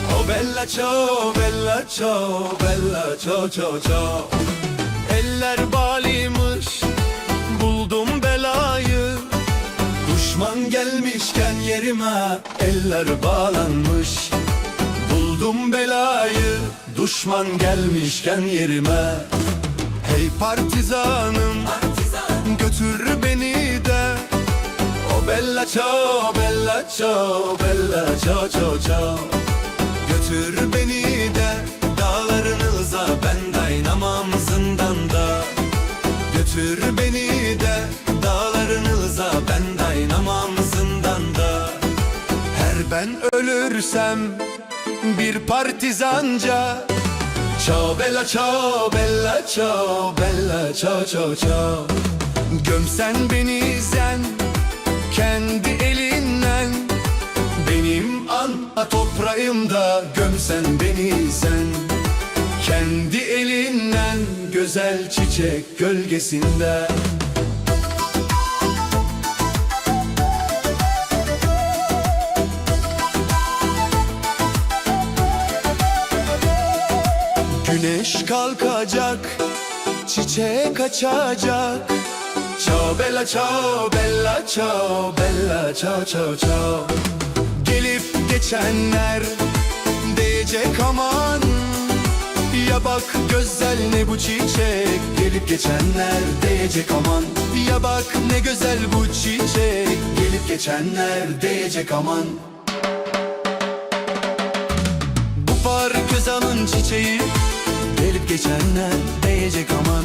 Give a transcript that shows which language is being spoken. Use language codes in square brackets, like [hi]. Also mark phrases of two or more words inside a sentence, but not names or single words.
[it] bella ciao, bella ciao, bella ciao, ciao, ciao. [tr] Eller bağlıymış, buldum belayı. Düşman gelmişken yerime eller bağlanmış. Buldum belayı, düşman gelmişken yerime. Hey partizanım, götür beni de. [it] O bella ciao, bella ciao, bella ciao, ciao, ciao. [tr] Götür beni de dağlarınıza, ben dayanamam zindanda. Götür beni de dağlarınıza, ben dayanamam zindanda. Her ben ölürsem bir partizanca. [it] Ciao bella ciao, bella ciao, bella ciao, ciao, ciao. [tr] Gömsen beni sen kendi elinden, benim ana toprağımda gömsen beni sen kendi elinden, güzel çiçek gölgesinde. Güneş kalkacak, çiçek açacak. [it] Ciao bella ciao, bella ciao, bella ciao, ciao, ciao. [tr] Gelip geçenler diyecek aman, ya bak güzel ne bu çiçek. Gelip geçenler diyecek aman, ya bak ne güzel bu çiçek. Gelip geçenler diyecek aman. Bu partizanın çiçeği, gelip geçenler diyecek aman.